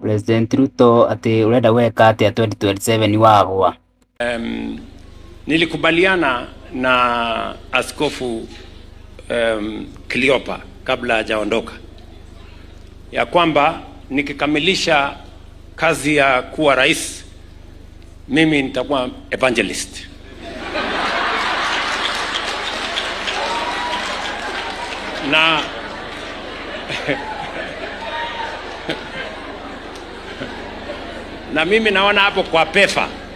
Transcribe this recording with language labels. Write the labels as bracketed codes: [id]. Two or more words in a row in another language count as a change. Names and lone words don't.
[ki] President Ruto ati urenda gweka atia 2027 wagwa. [sw] Nilikubaliana na Askofu Cleopa kabla hajaondoka ya kwamba nikikamilisha kazi ya kuwa rais mimi nitakuwa evangelist. Na mimi naona hapo kwa PEFA.